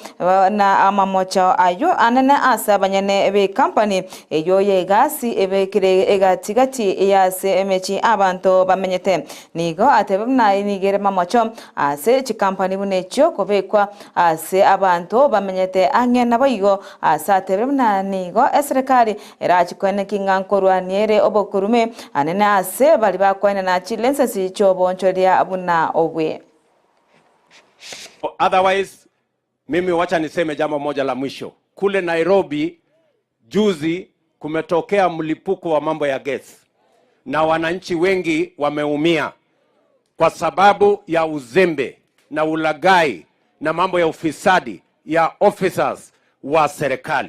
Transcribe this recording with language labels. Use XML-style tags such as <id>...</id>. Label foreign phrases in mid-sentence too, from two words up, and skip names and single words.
<guz>na amamocho ayo anene asa banyane be company eyo yegasi ebekire egatigati ya semechi abantu bamenyete nigo atebna inigere mamocho ase chikampani bunecho kobekwa ase abantu bamenyete ange naboigo ase atebna nigo serikali erachikwene kingankorwa niere obokurume anene ase bali bakwene na chilenses chobonchoria abuna obwe.</guz> <sw>Otherwise mimi wacha niseme jambo moja la mwisho. Kule Nairobi juzi kumetokea mlipuko wa mambo ya gesi na wananchi wengi wameumia kwa sababu ya uzembe na ulagai na mambo ya ufisadi ya officers wa serikali.</sw>